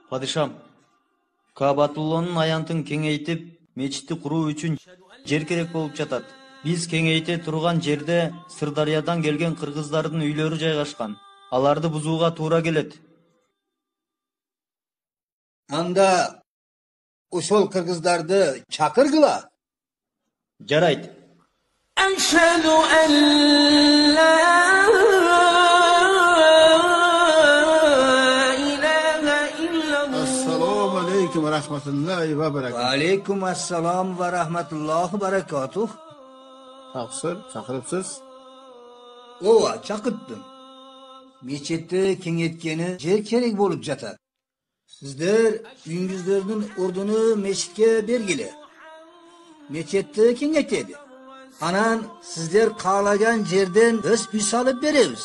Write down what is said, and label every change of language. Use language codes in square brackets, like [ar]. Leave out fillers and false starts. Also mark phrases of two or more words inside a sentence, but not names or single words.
[ky] Падышам, Кабатуллонун аянтын кеңейтип, мечитти куруу үчүн жер керек болуп жатат. Биз кеңейте турган жерде Сырдариядан келген кыргыздардын үйлөрү жайгашкан. Аларды бузууга туура келет. Анда ошол кыргыздарды чакыргыла. Жарайт. [ar] أشهد أن لا إله إلا الله. السلام عليكم ورحمة الله وبركاته. عليكم السلام ورحمة الله بركاته. [uz] Taqsir, chaqiribsiz. [ky] Ова, чакырттым. Мечетти кеңейткени жер керек болуп жатат. Сиздер үйүңүздөрдүн ордуну мечитке бергиле. Мечетти кеңейтели. Анан сиздер каалаган жерден өз үй салып беребиз.